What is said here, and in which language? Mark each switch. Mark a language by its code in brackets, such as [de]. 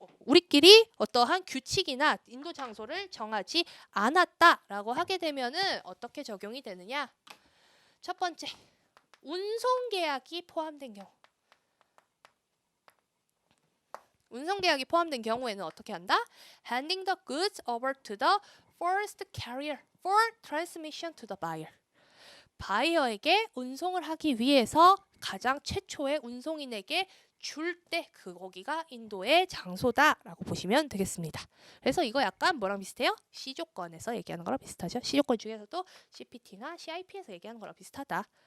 [ko] 우리끼리 어떠한 규칙이나 인도 장소를 정하지 않았다라고 하게 되면은 어떻게 적용이 되느냐? 첫 번째, 운송 계약이 포함된 경우. 운송 계약이 포함된 경우에는 어떻게 한다? [en] Handing the goods over to the first carrier for transmission to the buyer. [ko] 바이어에게 운송을 하기 위해서 가장 최초의 운송인에게 줄 때 거기가 인도의 장소다라고 보시면 되겠습니다. 그래서 이거 약간 뭐랑 비슷해요? C조건에서 얘기하는 거랑 비슷하죠. C조건 중에서도 CPT나 CIP에서 얘기하는 거랑 비슷하다.